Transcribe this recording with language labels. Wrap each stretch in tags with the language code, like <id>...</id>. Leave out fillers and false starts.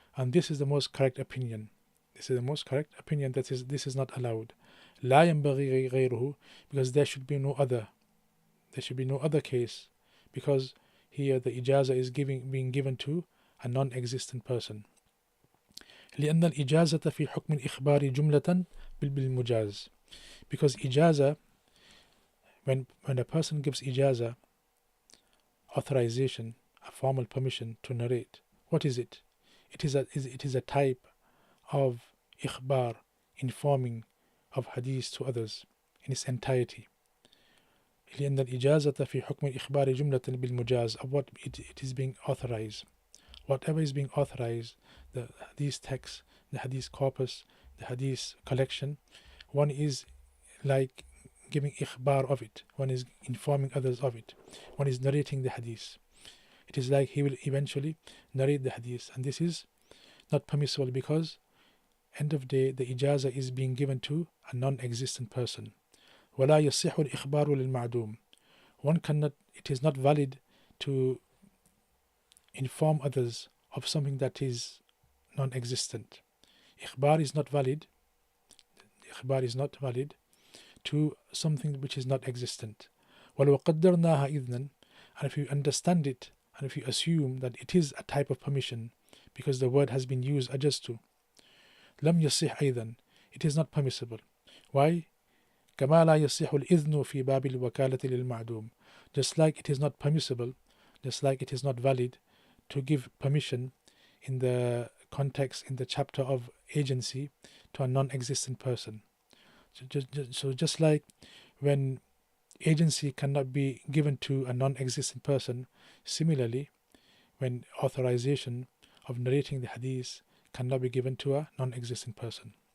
<en>and this is the most correct opinion. This is the most correct opinion, that is, this is not allowed.</en> <ar>لا ينبغي غيره,</ar> <en>because there should be no other. There should be no other case, because here the ijaza is being given to a non-existent person.</en> <ar>لأن الإجازة في حكم الإخبار جملة بالمجاز.</ar> <en>Because ijaza, when a person gives ijaza, authorization, a formal permission to narrate, what is it? It is a type of ikhbar, informing of hadith to others in its entirety.</en> <ar>لأن الإجازة في حكم الإخبار جملة بالمجاز,</ar> <en>of what it is being authorized. Whatever is being authorized, the hadith text, the hadith corpus, the hadith collection, one is like giving ikhbar of it, one is informing others of it, one is narrating the hadith. It is like he will eventually narrate the hadith, and this is not permissible, because end of day the ijaza is being given to a non-existent person.</en> <ar>ولا يصح الإخبار للمعدوم.</ar> <en>One cannot, it is not valid to inform others of something that is non-existent. Ikhbar is not valid. Ikhbar is not valid to something which is not existent.</en> <ar>ولو قدرناها إذنا,</ar> <en>and if you understand it, and if you assume that it is a type of permission, because the word has been used أجزت,</en> <ar>لم يصح أيضا,</ar> <en>it is not permissible. Why?</en> <ar>كما لا يصح الإذن في باب الوكالة للمعدوم.</ar> <en>Just like it is not permissible, just like it is not valid to give permission in the context, in the chapter of agency, to a non-existent person. So just like when agency cannot be given to a non-existent person, similarly when authorization of narrating the hadith cannot be given to a non-existent person.</en>